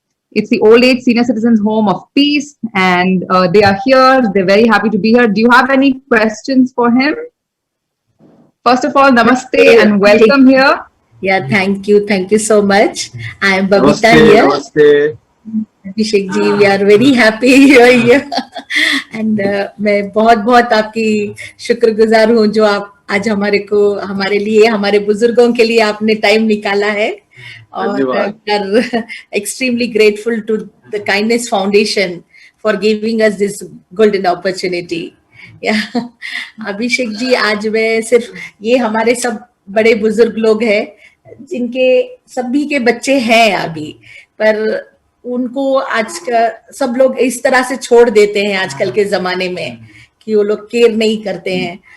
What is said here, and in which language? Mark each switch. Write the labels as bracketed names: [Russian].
[English] It's the old age senior citizens home of peace, and they are here. They're very happy to be here. Do you have any questions for him? First of all, namaste and welcome here. Yeah, thank you. Thank you so much. I am Babita Namaste, here. namaste. Abhishek ji, we are very happy you are here. [Hindi] And मैं बहुत बहुत आपकी शुक्रगुजार हूँ जो आप आज हमारे लिए, हमारे बुजुर्गों के लिए आपने टाइम निकाला है. [English] और we are extremely grateful to the Kindness Foundation for giving us this golden opportunity. Yeah. [Hindi] Abhishek ji, आज मैं सिर्फ ये हमारे सब बड़े बुजुर्ग लोग हैं जिनके सभी के बच्चे हैं अभी, पर उनको आज का सब लोग इस तरह से छोड़ देते हैं आजकल के जमाने में कि वो लोग केयर नहीं करते हैं.